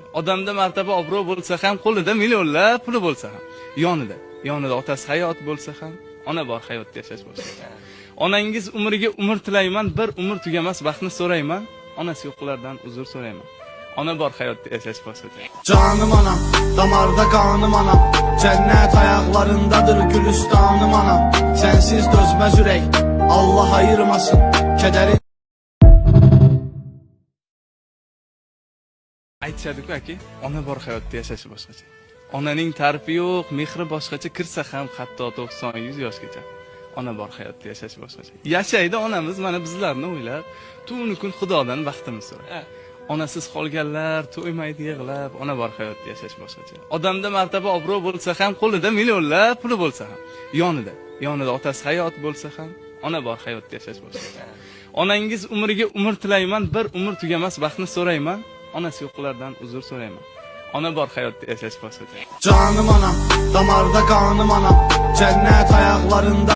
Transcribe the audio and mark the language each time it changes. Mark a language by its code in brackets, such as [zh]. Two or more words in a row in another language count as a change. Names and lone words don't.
[uz] Odamda martaba obro' bo'lsa ham, qo'lida millionlab puli bo'lsa ham, yonida otasi hayot bo'lsa ham, ona bor hayotda yashash boshqacha. Onangiz umriga umr tilayman, bir umr tugamas baxtni so'rayman, onasi yo'qlardan uzr so'rayman. Ona bor hayotda yashash boshqacha. [tr] Canım anam, damarda kanım anam, cennet ayaklarındadır gülüstanım anam. Sensiz dözmez yürek, Allah ayırmasın kederi. [uz] Aytishadi-ku aka, ona bor hayotda yashashi boshqacha. Onaning ta'rifi yo'q, mehri boshqacha, kirsa ham hatto 90-100 yoshgacha. Ona bor hayotda yashash boshqacha. Yashaydi onamiz mana bizlarni o'ylab, tuni kun Xudodan baxtimiz so'raydi. Onasiz qolganlar to'ymaydi yig'lab, ona bor hayotda yashash boshqacha. Odamda martaba obro' bo'lsa ham, qo'lida millionlab puli bo'lsa ham, yonida otasi hayot bo'lsa ham, ona bor hayotda yashash boshqacha. Onangiz umriga umr tilayman, bir umr tugamas baxtni so'rayman, onasi yo'qlardan uzr so'rayman. Ona bor hayotda yashash boshqacha. [tr] Canım anam, damarda kanım anam, cennet ayaklarında.